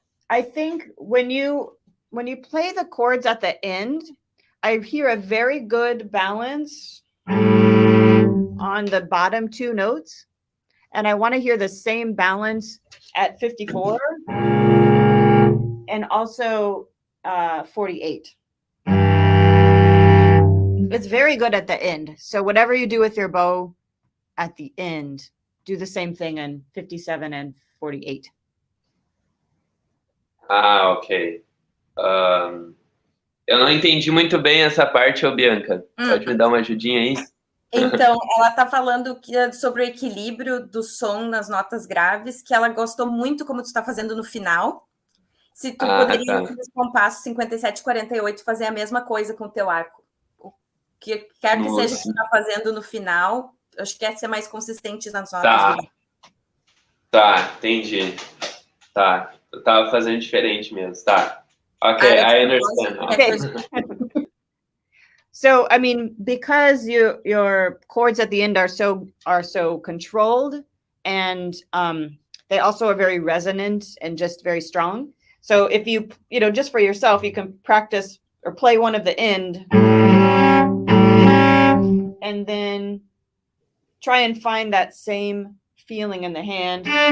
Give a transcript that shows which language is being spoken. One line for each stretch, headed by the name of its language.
English: I think when you play the chords at the end, I hear a very good balance on the bottom 2 notes, and I want to hear the same balance at 54 and also 48. It's very good at the end. So whatever you do with your bow at the end, do the same thing in 57 and 48. Ok.
Portuguese: Eu não entendi muito bem essa parte, ô Bianca. Pode me dar uma ajudinha aí? Então, ela está falando sobre o equilíbrio do som nas notas graves, que ela gostou muito como tu está fazendo no final. Se tu poderia, nos compassos 57 e 48, fazer a mesma coisa com o teu arco. O que quer que seja que tu está fazendo no final, acho que é ser mais consistente nas notas graves. Tá, entendi. Tá, eu tava fazendo diferente mesmo, tá.
English: Okay, I understand. Okay. So, I mean, because your chords at the end are so controlled, and they also are very resonant and just very strong. So if you just for yourself, you can practice or play one of the end, and then try and find that same feeling in the hand.